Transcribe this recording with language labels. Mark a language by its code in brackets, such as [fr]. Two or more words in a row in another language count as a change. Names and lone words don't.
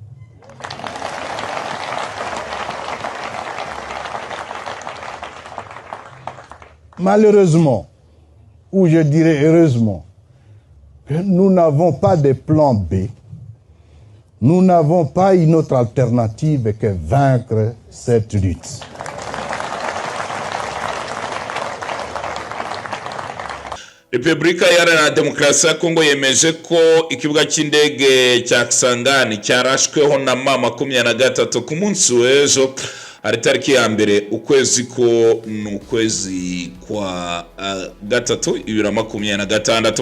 [fr] Malheureusement, ou je dirais heureusement, nous n'avons pas de plan B. Nous n'avons pas une autre alternative que vaincre cette lutte. [rw] Repubulika Iharanira Demokarasi ya Kongo yemeje ko ikibuga cy'indege cya Kisangani cyarashweho na M23 ku munsi w'ejo ari tariki ya mbere ukwezi ko n'ukwezi kwa gatatu 2026.